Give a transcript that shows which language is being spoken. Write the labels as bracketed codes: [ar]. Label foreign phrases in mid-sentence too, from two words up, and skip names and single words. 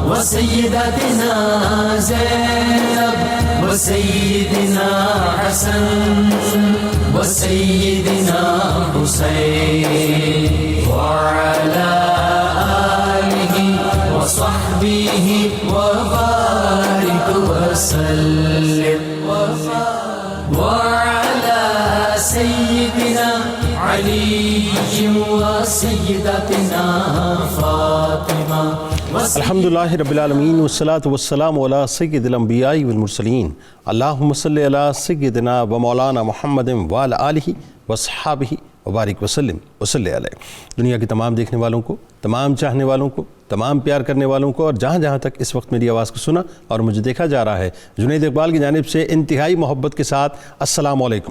[ar] سیداتنا زینب وسیدنا حسن وسیدنا حسین وعلى آلہ وصحبہ وبارک وسلم وعلى سيدنا علي وسيدتنا فاطمة. الحمدللہ رب العالمین والصلاة والسلام علی سید الانبیاء والمرسلین. اللہم صلی علی سیدنا و مولانا محمد وعلی آلہ وصحابہ وبارک وسلم وصلی علیہ. [ur] دنیا کے تمام دیکھنے والوں کو، تمام چاہنے والوں کو، تمام پیار کرنے والوں کو، اور جہاں جہاں تک اس وقت میری آواز کو سنا اور مجھے دیکھا جا رہا ہے، جنید اقبال کی جانب سے انتہائی محبت کے ساتھ السلام علیکم.